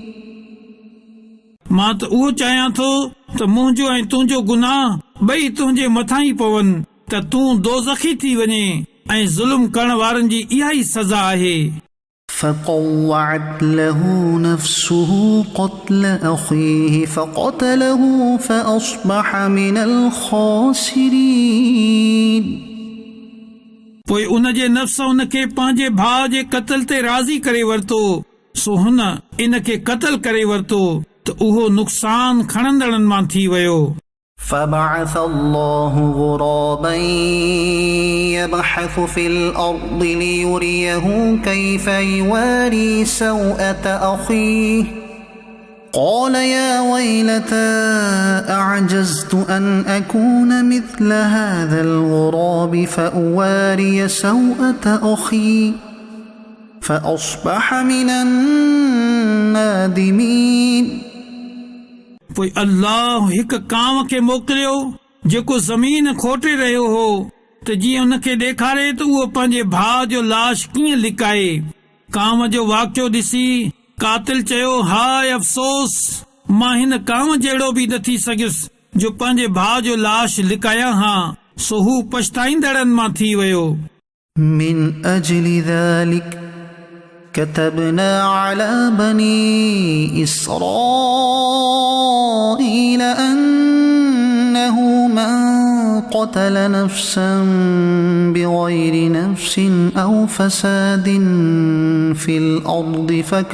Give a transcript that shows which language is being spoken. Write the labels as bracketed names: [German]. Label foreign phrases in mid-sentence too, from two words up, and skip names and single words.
[Sindhi] मां त उहो चाहियां थो त मुंहिंजो ऐं तुंहिंजो गुनाह ॿई तुंहिंजे मथां ई पवनि त तूं दोज़खी थी वञे ऐं ज़ुल्म करण वारनि जी इहा ई सज़ा आहे। [Arabic] فطوعت له نفسه قتل أخيه فقتله فأصبح من الخاسرين. [Sindhi] पोइ उन जे नफ़्स उन खे पंहिंजे भाउ जे क़त्ल ते राज़ी करे वरितो, सो हुन इन खे क़त्ल करे वरितो त उहो नुक़सान खणंदड़नि मां थी वियो। [Arabic] فبعث الله غرابا يبحث في الأرض ليريه كيف يواري سوءة أخيه قال يا ويلتى أعجزت أن أكون مثل هذا الغراب فأواري سوءة أخي فأصبح من النادمين. [Sindhi] पोइ अल्लाह हिकु कांव खे मोकिलियो जेको ज़मीन खोटे रहियो हो त जीअं उन खे ॾेखारे त उहो पंहिंजे भाउ जो लाश कीअं लिकाए। कांव जो वाक़ियो ॾिसी कातिल चयो हाय अफ़सोस, मां हिन कांव जहिड़ो बि न थी सघियुसि जो पंहिंजे भाउ जो लाश लिकायां हा। सो हू पछताईंदड़नि मां थी वियो। [Arabic] من أجل ذلك كتبنا على بني إسرائيل أنه من قتل نفسا بغير نفس أو فساد في الأرض